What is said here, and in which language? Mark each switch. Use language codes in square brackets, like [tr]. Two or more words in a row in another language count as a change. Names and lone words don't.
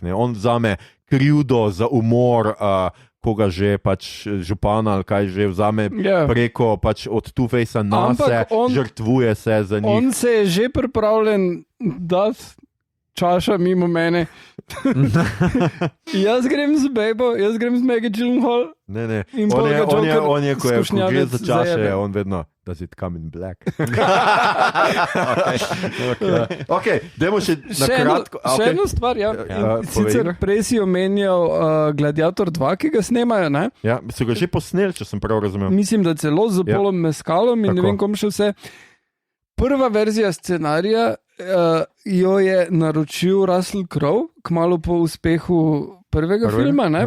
[sl] On vzame krivdo za umor, koga že pač župana ali kaj že vzame preko pač od Two-Facea nase, žrtvuje se za njih. On se je že pripravljen dati čaša mimo mene. Jaz grem z Bejbo, jaz grem z Maggie Gyllenhaal. Ne. On je, ko gre za čaše, on vedno [en] does it come in black. [sl] Okay, dajmo še na kratko. Še eno stvar, sicer prej si omenjal Gladiator 2, ki ga snemajo, ne? Ja, so ga že posneli, če sem prav razumel. Mislim, da celo z Polom Mescalom in ne vem, kom še vse. Prva verzija scenarija jo je naročil Russell Crowe, kmalu po uspehu prvega filma, ne?